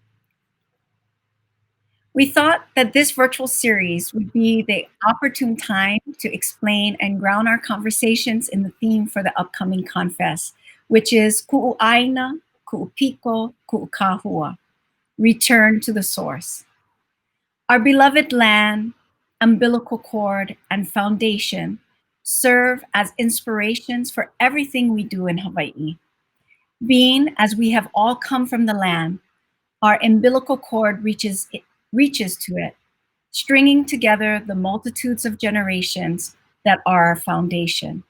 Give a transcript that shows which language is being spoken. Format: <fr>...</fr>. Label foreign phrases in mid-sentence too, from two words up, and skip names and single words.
<en>We thought that this virtual series would be the opportune time to explain and ground our conversations in the theme for the upcoming ConFest, which is Kuʻu ʻāina, Kuʻu Piko, Kuʻu Kahua, return to the source. Our beloved land, umbilical cord, and foundation serve as inspirations for everything we do in Hawaii. Being as we have all come from the land, our umbilical cord reaches to it, stringing together the multitudes of generations that are our foundation.</en>